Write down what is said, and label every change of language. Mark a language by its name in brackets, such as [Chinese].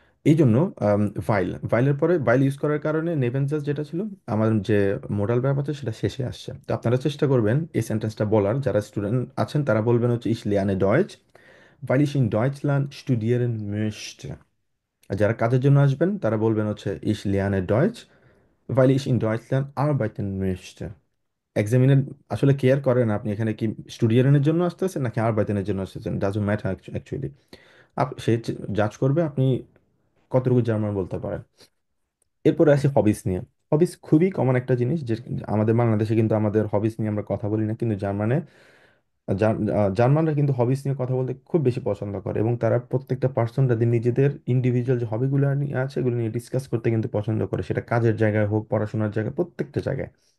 [Bangla] এই জন্য ভাইলের পরে ভাইল ইউজ করার কারণে নেভেনজাস যেটা ছিল আমার যে মোডাল ভার্ব আছে সেটা শেষে আসছে। তো আপনারা চেষ্টা করবেন এই সেন্টেন্সটা বলার, যারা স্টুডেন্ট আছেন তারা বলবেন হচ্ছে [German] ইস লিয়ানে ডয়েচ, weil ich in Deutschland studieren möchte। [Bangla] আর যারা কাজের জন্য আসবেন তারা বলবেন হচ্ছে [German] ich lerne Deutsch, weil ich in Deutschland arbeiten möchte। [Bangla] Examiner আসলে কেয়ার করেন আপনি এখানে কি স্টুডিয়ারের জন্য আসতেছেন নাকি আরবাইতেনের জন্য আসতেছেন, ডাজন্ট ম্যাটার অ্যাকচুয়ালি। সে জাজ করবে আপনি কতটুকু জার্মান বলতে পারেন। এরপরে আসি হবিস নিয়ে। হবিস খুবই কমন একটা জিনিস, যে আমাদের বাংলাদেশে কিন্তু আমাদের হবিস নিয়ে আমরা কথা বলি না, কিন্তু জার্মানে জার্মানরা কিন্তু হবিস নিয়ে কথা বলতে খুব বেশি পছন্দ করে, এবং তারা প্রত্যেকটা পার্সন তাদের নিজেদের ইন্ডিভিজুয়াল যে হবিগুলো নিয়ে আছে এগুলো নিয়ে ডিসকাস করতে কিন্তু পছন্দ করে, সেটা কাজের জায়গায় হোক, পড়াশোনার জায়গায়, প্রত্যেকটা জায়গায়।